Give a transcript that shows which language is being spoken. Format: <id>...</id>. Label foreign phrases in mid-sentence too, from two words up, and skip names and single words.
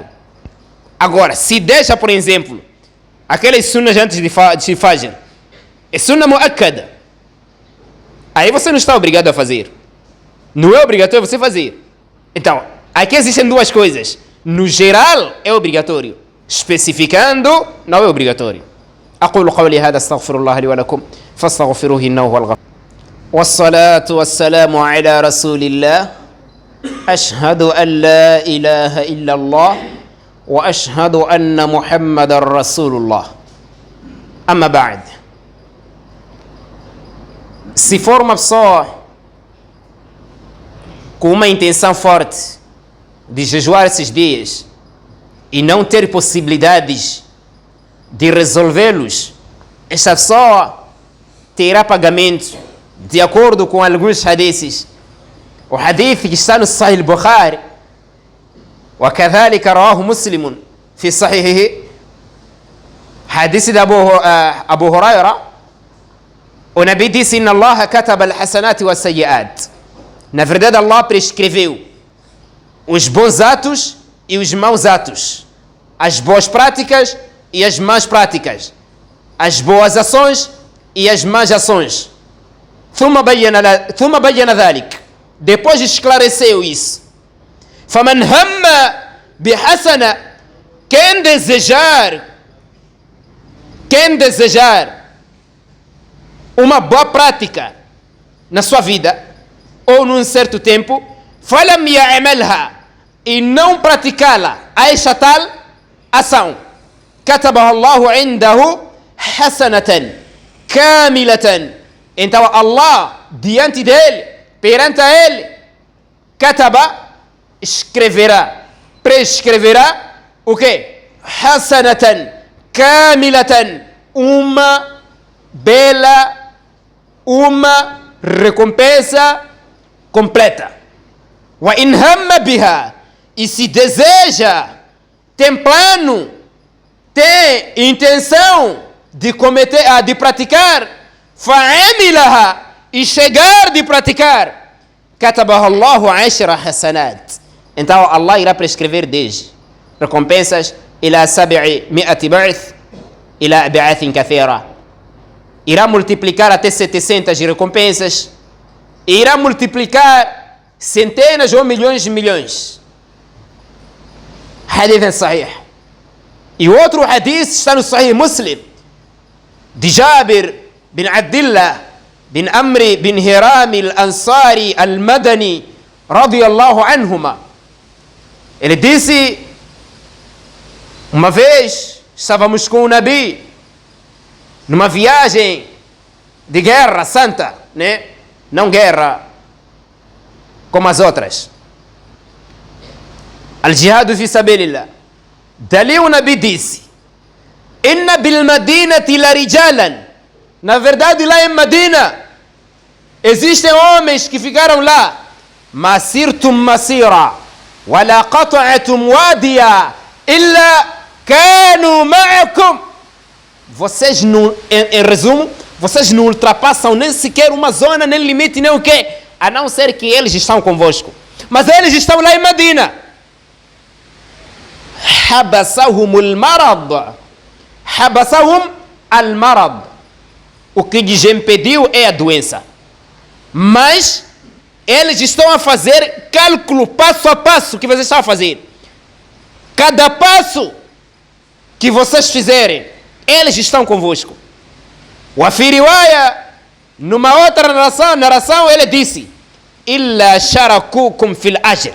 <pt>Agora, se deixa, por exemplo, aquelas sunnas antes de Fajr, é</pt> <ar>سنة مؤكدة,</ar> <pt>aí você não está obrigado a fazer. Não é obrigatório você fazer. Então, aqui existem duas coisas. No geral é obrigatório, especificando não é obrigatório.</pt> <ar>أقول قولي هذا استغفر الله لي ولكم فاستغفروه إنه هو الغفور. والصلاة والسلام على رسول الله أشهد أن لا إله إلا الله وأشهد أن محمد رسول الله. أما بعد,</ar> <pt>se for uma pessoa com uma intenção forte de jejuar esses dias e não ter possibilidades de resolvê-los, essa pessoa terá pagamento de acordo com alguns hadiths. O hadith que está no Sahih al-Bukhari,</pt> <ar>وكذلك رواه مسلم في صحيحه, حديث أبو هريرة,</ar> <pt>o Nabi disse:</pt> <ar>إن الله كتب الحسنات والسيئات.</ar> <pt>Na verdade, Allah prescreveu os bons atos e os maus atos, as boas práticas e as más práticas, as boas ações e as más ações.</pt> <ar>ثم بين ذلك,</ar> <pt>depois esclareceu isso.</pt> <ar>فمن هم بحسنة,</ar> <pt>quem desejar uma boa prática na sua vida ou num certo tempo,</pt> <ar>فلم يعملها,</ar> <pt>e não praticá-la, a esta tal ação,</pt> <ar>كتبها الله عنده حسنة كاملة.</ar> <pt>Então Allah, diante dele, perante a ele, kataba, escreverá, prescreverá o quê?</pt> <ar>حسنةً كاملةً,</ar> <pt>uma bela, uma recompensa completa.</pt> <ar>وإن همّ بها,</ar> <pt>e se deseja, tem plano, tem intenção de cometer, de praticar, fa'amilaha, e chegar de praticar,</pt> <ar>كتبها الله 10 حسنات.</ar> <pt>Então Allah irá prescrever 10 recompensas,</pt> <ar>إلى 700 بعث، إلى بعثٍ كثيرة.</ar> <pt>Irá multiplicar até 700 recompensas, irá multiplicar centenas ou milhões de milhões.</pt> <ar>حديث صحيح.</ar> <pt>E outro hadith está no Sahih Muslim, de Jabir bin Abdullah bin Amri bin Hiram al-Ansari al-Madani</pt> <ar>رضي الله عنهما.</ar> <pt>Ele disse: uma vez estávamos com o Nabi numa viagem de guerra santa, né? Não guerra como as outras,</pt> <ar>الجهاد في سبيل الله.</ar> <pt>Dali o Nabi disse:</pt> <ar>إنّ بالمدينةِ لَرجالاً,</ar> <pt>na verdade lá em Medina existem homens que ficaram lá,</pt> <ar>ما سرتم مسيرا ولا قطعتم واديا إلا كانوا معكم.</ar> <pt>vocês não, em resumo, vocês não ultrapassam nem sequer uma zona, nem limite, nem o quê? A não ser que eles estão convosco. Mas eles estão lá em Medina.</pt> <ar>حبسهم المرض. حبسهم المرض.</ar> <pt>O que lhes impediu é a doença. Mas eles estão a fazer cálculo passo a passo que vocês estão a fazer. Cada passo que vocês fizerem, eles estão convosco.</pt> <ar>أو في رواية,</ar> <pt>numa outra narração, ele disse:</pt> <ar>إلا شركوكم في الأجر.</ar>